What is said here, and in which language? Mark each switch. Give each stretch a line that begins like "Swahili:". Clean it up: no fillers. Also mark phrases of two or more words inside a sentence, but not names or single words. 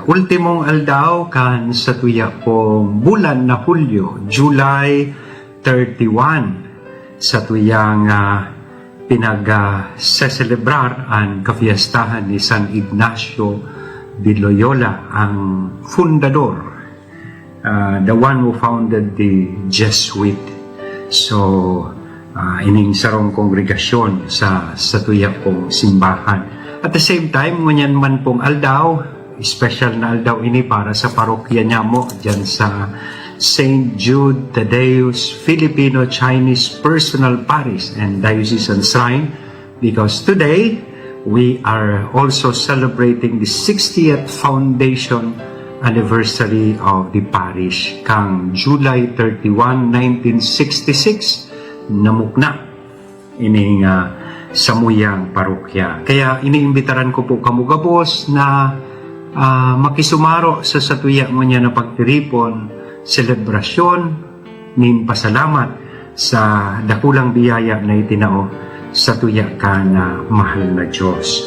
Bikol: Ultimong aldaw kan sa tuya pong bulan na Hulyo, July 31, sa tuyang pinag-seselebrar ang kafiestahan ni San Ignacio de Loyola, ang fundador,
English: the one who founded the Jesuit.
Bikol: So, ining sarong kongregasyon sa tuya pong simbahan.
English: At the same time,
Bikol: ngunyan man pong aldaw, special na aldaw ini para sa parokya niya mo dyan sa St. Jude Thaddeus Filipino-Chinese Personal Parish and Diocesan Shrine,
English: because today we are also celebrating the 60th foundation anniversary of the parish.
Bikol: Kang July 31, 1966, namukna ining samuyang parokya. Kaya iniimbitaran ko po kamugabos na makisumaro sa satuya mo niya na pagtiripon, selebrasyon, nin pasalamat sa dakulang biyaya na itinao sa tuya ka na mahal na Diyos.